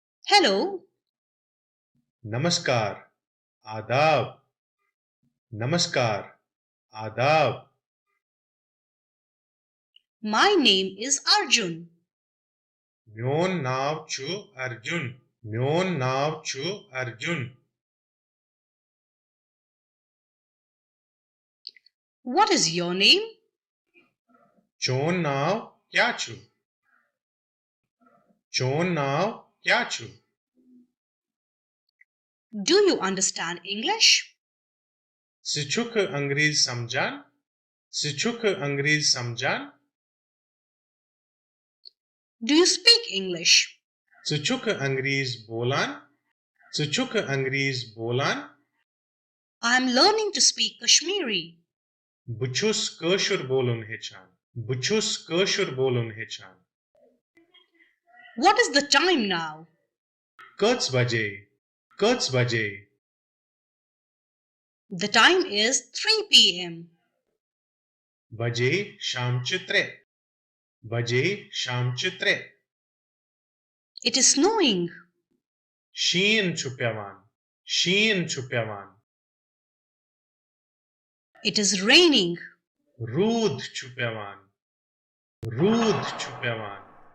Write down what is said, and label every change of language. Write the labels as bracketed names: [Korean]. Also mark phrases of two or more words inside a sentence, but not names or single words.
[English] Hello, [Kashmiri] नमस्कार, आदाब, नमस्कार, आदाब, [English] my name is Arjun. [Kashmiri] म्योन नाव छु अर्जुन, म्योन नाव छु अर्जुन, [English] What is your name? [Kashmiri] चोन नाव क्या छु, चोन नाव क्या छु, [English] Do you understand English? [Kashmiri] सिछुक अंग्रेज समझान, सिछुक अंग्रेज समझान, [English] Do you speak English? [Kashmiri] सिछुक अंग्रेज बोलान, सिछुक अंग्रेज बोलान, [English] I am learning to speak Kashmiri. [Kashmiri] बुछुस कशुर बोलुन हेचान, बुछुस कशुर बोलुन हेचान, [English] What is the time now? [Kashmiri] कच बजे, कच बजे, [English] The time is 3 p.m. [Kashmiri] बजे शाम चित्रे, बजे शाम चित्रे, [English] It is snowing. [Kashmiri] शीन छुप्यावान, शीन छुप्यावान, [English] It is raining. [Kashmiri] रूद छुप्यावान, रूद छुप्यावान,